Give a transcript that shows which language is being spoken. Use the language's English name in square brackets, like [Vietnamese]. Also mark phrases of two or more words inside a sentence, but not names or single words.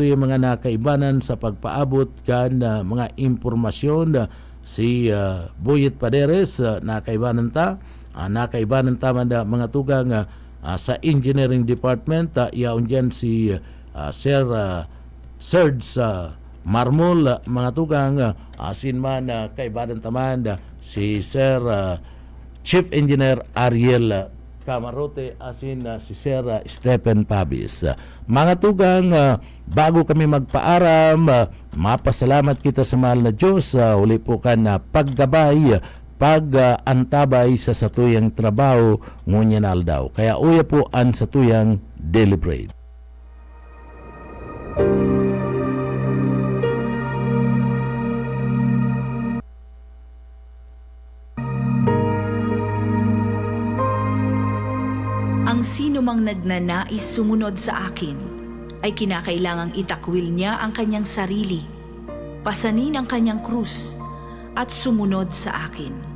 [Bikol] tuwing mga nakaibanan sa pagpaabot ka na mga impormasyon si Buyet Paderes nakaibanan ta man mga tugang sa [English] engineering department [Bikol] yaon dyan si Sir Serge Marmol mga tugang asin man kaibanan taman si Sir Chief Engineer Ariel Camarote asin si Sir Stephen Pabis. Mga tugang, bago kami magpaaram, mapasalamat kita sa mahal na Diyos. Uli po ka na paggabay, pag-antabay sa satuyang trabaho, ngunyan aldaw. Kaya uya po ang satuyang [English] daily bread. [Filipino] Ang sino mang nagnanais sumunod sa akin ay kinakailangang itakwil niya ang kanyang sarili, pasanin ang kanyang krus, at sumunod sa akin.